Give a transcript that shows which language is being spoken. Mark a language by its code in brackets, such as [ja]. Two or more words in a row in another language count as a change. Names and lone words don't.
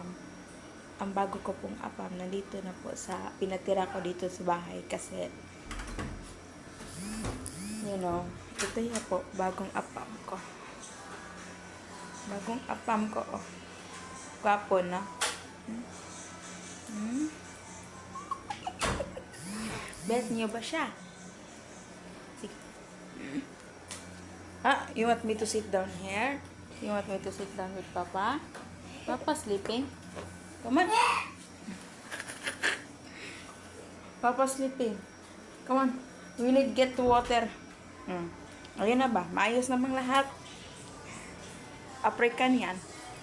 [tl] Ang bago ko pong apam, nandito na po pinatira ko dito sa bahay kasi ito yan po, bagong apam ko. Bagong apam ko, oh. Gwapo na. Bet niyo ba siya? Sige. [en] You want me to sit down here? You want me to sit down with Papa? Papa sleeping? Come on. Papa sleeping. Come on. We need get to water. [tl] Ayun na ba? Maayos namang lahat. African yan.